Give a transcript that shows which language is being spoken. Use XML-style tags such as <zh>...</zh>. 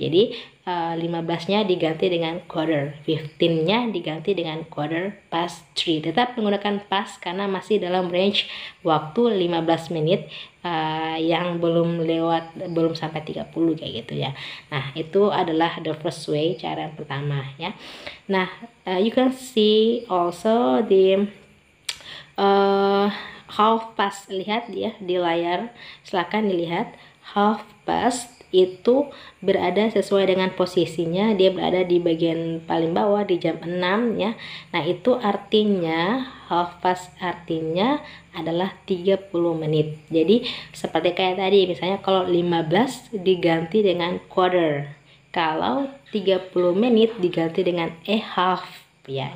<id>Jadi 15-nya diganti dengan quarter, 15-nya diganti dengan quarter past 3. Tetap menggunakan past karena masih dalam range waktu 15 menit yang belum sampai 30 kayak gitu ya. Nah, itu adalah</id> <en>the first way,</en> <id>cara yang pertama ya.</id> <en>Nah, you can see also the half past.</en> <id>Lihat ya di layar, silakan dilihat. Half past itu berada sesuai dengan posisinya, dia berada di bagian paling bawah di jam 6 ya. Nah, itu artinya half past artinya adalah 30 menit. Jadi seperti kayak tadi, misalnya kalau 15 diganti dengan quarter, kalau 30 menit diganti dengan a half ya.</id>